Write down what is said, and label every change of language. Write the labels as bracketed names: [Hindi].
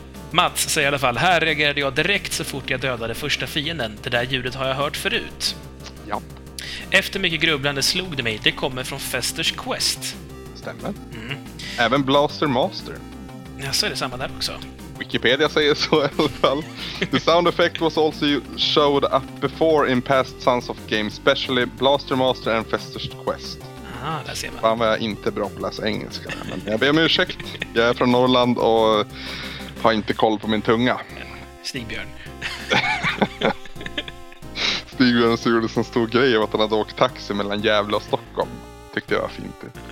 [Swedish] Mats säger i alla fall: här reagerade jag direkt så fort jag dödade första fienden. Det där ljudet har jag hört förut. Ja. Efter mycket grubblande slog det mig, det kommer från Fester's Quest. Stämmer. Även Blaster Master. Ja, så är det samma där också. Wikipedia säger så i alla fall. [English] The sound effect was also showed up before in past Sons of Games, especially Blaster Master and Fester's Quest. [Swedish] Ah, där ser man. Fan vad jag inte bra på att läsa engelska. Men jag ber om ursäkt. Jag är från Norrland och har inte koll på min tunga. Stigbjörn. Stigbjörn såg det som en stor grej av att han hade åkt taxi mellan Gävle och Stockholm. Tyckte jag var fint.